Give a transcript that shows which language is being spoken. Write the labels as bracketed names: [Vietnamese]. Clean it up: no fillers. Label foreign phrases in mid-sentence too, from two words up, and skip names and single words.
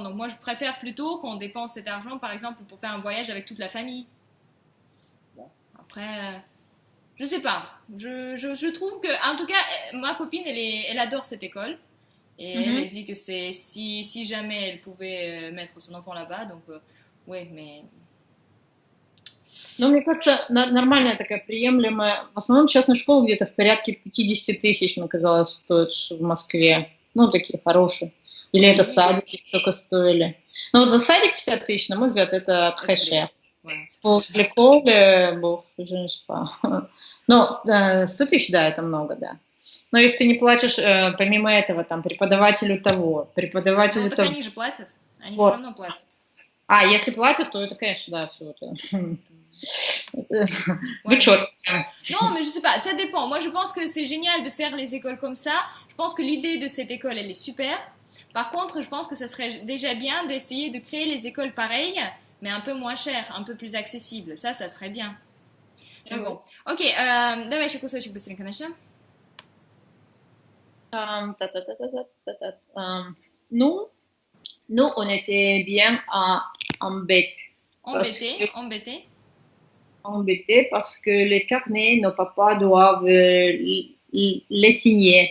[French] Donc, moi, je préfère plutôt qu'on dépense cet argent, par exemple, pour faire un voyage avec toute la famille. Bon, après, je sais pas. Je trouve que, en tout cas, ma copine, elle adore cette école. Et elle dit que c'est si jamais elle pouvait mettre son enfant là-bas, donc... Oui, mais... [Russian] Ну, мне кажется, нормальная такая приемлемая. В основном частная школа где-то в порядке 50 тысяч, мне казалось, стоит в Москве. Ну, такие хорошие. Или это садики только стоили. Ну, вот за садик 50 тысяч, на мой взгляд, это тхэшэ. [French] По l'école, je ne sais pas. [Russian] Ну, 100 тысяч, да, это много, да. Но если ты не платишь, помимо этого, там, преподавателю того, преподавателю того... Ну, так они же платят. Они все равно платят. Если платят, то это, конечно, да, все это. [French] Non, mais je sais pas, ça dépend. Moi, je pense que c'est génial de faire les écoles comme ça. Je pense que l'idée de cette école, elle est super. Par contre, je pense que ça serait déjà bien d'essayer de créer les écoles pareilles, mais un peu moins chères, un peu plus accessibles. Ça serait bien. Mais bon. [Russian] Ok, давай еще кусочек быстренько начнем. [French] Nous, on était bien embêtés. Embêtés parce que les carnets, nos papas doivent les signer.